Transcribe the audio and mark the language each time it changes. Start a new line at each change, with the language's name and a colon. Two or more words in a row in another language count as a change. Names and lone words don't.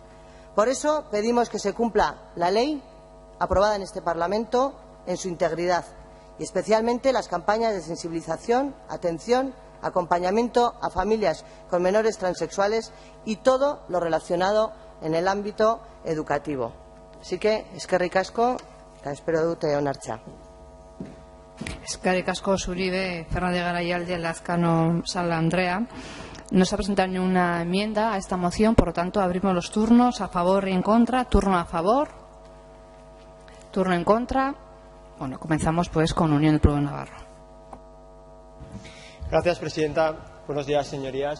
Spanish: Por eso pedimos que se cumpla la ley aprobada en este Parlamento en su integridad, y especialmente las campañas de sensibilización, atención, acompañamiento a familias con menores transexuales y todo lo relacionado en el ámbito educativo. Así que,
Basque: eskerrik asko, eta espero dute onartzea. Eskerrik asko zuri, Fernández Garayalde, Lazkano, Sala Andrea.
Spanish: No se ha presentado ninguna enmienda a esta moción, por lo tanto abrimos los turnos a favor y en contra. Turno a favor, turno en contra. Bueno, comenzamos pues con Unión del Pueblo Navarro. Gracias, presidenta. Buenos días, señorías.